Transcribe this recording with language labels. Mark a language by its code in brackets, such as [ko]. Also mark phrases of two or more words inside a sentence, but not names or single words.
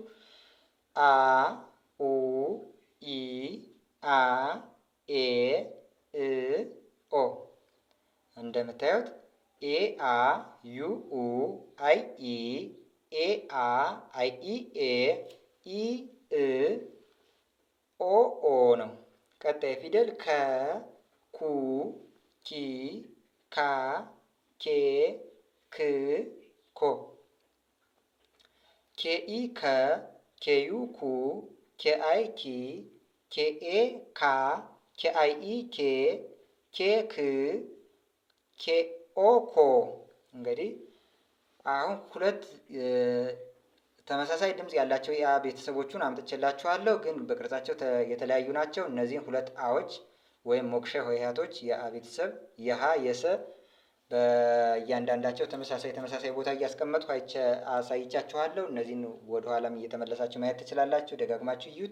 [am] አ፣ ኡ፣ ኢ፣ አ፣ ኤ፣ እ፣ ኦ። እንደምታዩት ኤ አ ዩ ኡ አይ ኢ ኤ አ አይ ኢ ኤ ኢ እ ኦ ኦ ነው። ቀጣይ ፊደል ከ፣ ኩ፣ ኪ፣ ካ፣ ኬ፣ ክ፣ ኮ። ኬኢ ከ፣ ኬዩ ኩ፣ ኬአይ ኪ፣ ኬኤ ካ፣ ኬአይኢ ኬ፣ ኬክ፣ ኬኦ ኮ። እንግዲህ አሁን ሁለት ተመሳሳይ ድምፅ ያላቸው የአ ቤተሰቦቹን አምጥቼላችኋለሁ፣ ግን በቅርጻቸው የተለያዩ ናቸው። እነዚህን ሁለት አዎች ወይም ሞክሸ ሆሄያቶች የአ ቤተሰብ የሀ የሰ በእያንዳንዳቸው ተመሳሳይ ቦታ እያስቀመጥኩ አሳይቻችኋለሁ። እነዚህን ወደኋላም እየተመለሳችሁ ማየት ትችላላችሁ። ደጋግማችሁ እዩት።